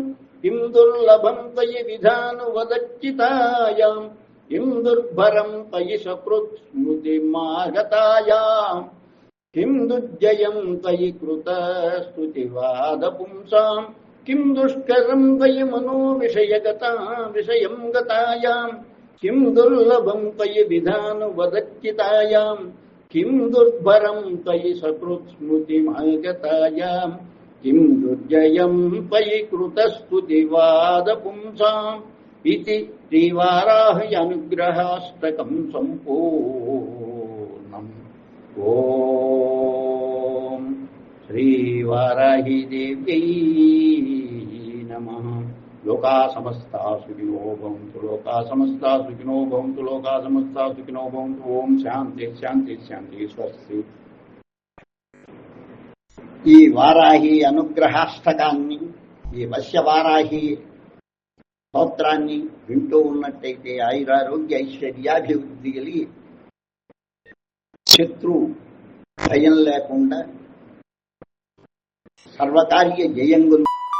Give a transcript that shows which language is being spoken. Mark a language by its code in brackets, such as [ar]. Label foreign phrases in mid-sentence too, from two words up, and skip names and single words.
[sa] किम् दुर्लभम् त्वयि विधानुवदच्चितायाम् किम् दुर्भरम् त्वयि सकृत्स्मृतिमागतायाम् किम् दुर्जयम् त्वयि कृतस्तुतिवादपुंसाम् किम् दुष्करम् त्वयि मनो विषयम् गतायाम् किम् दुर्लभम् त्वयि विधानुवदच्चितायाम् కిం దుర్భరం త్వయి సకృత్స్మృతిమాగతాయాం కిం దుర్జయం త్వయి కృతస్తుతివాద పుంసాం ఇతి శ్రీవారాహి అనుగ్రహాష్టకం సంపూర్ణం. ఓం శ్రీవారాహి దేవ్యై నమః. లోకా సమస్తా సుఖినో భవంతు, లోకా సమస్తా సుఖినో భవంతు, లోకా సమస్తా సుఖినో భవంతు. ఓం శాంతి శాంతి శాంతి. స్వస్తి. [te] ఈ వారాహి అనుగ్రహాష్టకాన్ని, ఈ వశ్యవారాహి స్తోత్రాన్ని వింటూ ఉన్నట్టయితే ఆయురారోగ్య ఐశ్వర్యాభివృద్ధి కలిగి శత్రు భయం లేకుండా సర్వకార్య జయంగు